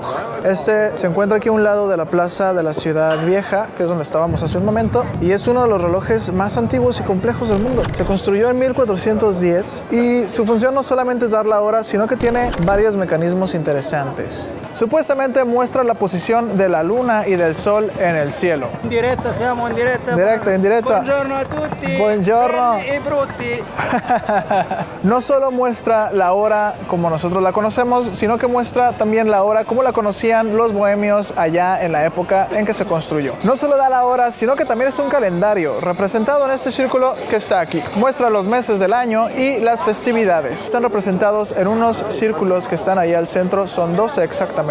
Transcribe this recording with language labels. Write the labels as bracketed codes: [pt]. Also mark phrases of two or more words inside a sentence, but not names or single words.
[es] Este se encuentra aquí a un lado de la plaza de la ciudad vieja, que es donde estábamos hace un momento, y es uno de los relojes más antiguos y complejos del mundo. Se construyó en 1410 y su función no solamente es dar la hora, sino que tiene varios mecanismos interesantes. Supuestamente muestra la posición de la luna y del sol en el cielo. [it] In diretta, siamo in diretta. Directa, in diretta. Buongiorno a tutti. Buongiorno. Belli e brutti. [es] No solo muestra la hora como nosotros la conocemos, sino que muestra también la hora como la conocían los bohemios allá en la época en que se construyó. No solo da la hora, sino que también es un calendario representado en este círculo que está aquí. Muestra los meses del año y las festividades. Están representados en unos círculos que están ahí al centro, son 12 exactamente.